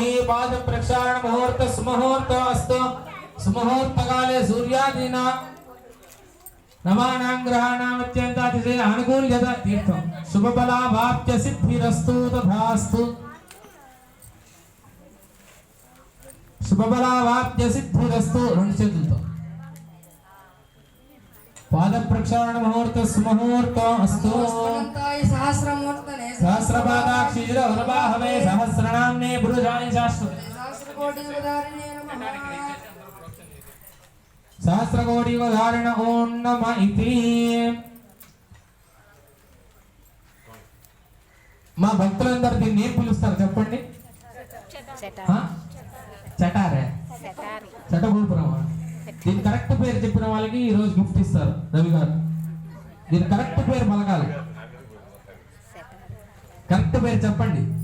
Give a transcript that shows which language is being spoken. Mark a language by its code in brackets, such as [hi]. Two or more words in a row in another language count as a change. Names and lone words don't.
[sa] पाद प्रक्षालन मुहूर्त सुमुहूर्त अस्तु। सुमुहूर्तकाले सूर्यादीना नवानां ग्रहाणाम् अत्यन्तातिशय अनुकूल्यत तीर्थं शुभफलावाप्त्य सिद्धिरस्तु तथास्तु। शुभफलावाप्त्य सिद्धिरस्तु। [te] రెండు చేతులతో [sa] పాద ప్రక్షాళన ముహూర్త సుముహూర్తం అస్తు। सहस्रमूर्तने सहस्रपादाक्षी वरवाहवे सहस्रनाम्ने पुरुषाय शाश्वते सहस्रकोटियुगधारिणे नमः। सहस्रकोटियुगधारिण ओं नमः इति। [te] మా భక్తులందరూ దీన్ని ఏం పిలుస్తారు చెప్పండి? చటారే చటగోపురం. దీని కరెక్ట్ పేరు చెప్పిన వాళ్ళకి ఈ రోజు గిఫ్ట్ ఇస్తారు రవి గారు. దీని కరెక్ట్ పేరు పలకాలి. కరెక్ట్ పేరు చెప్పండి.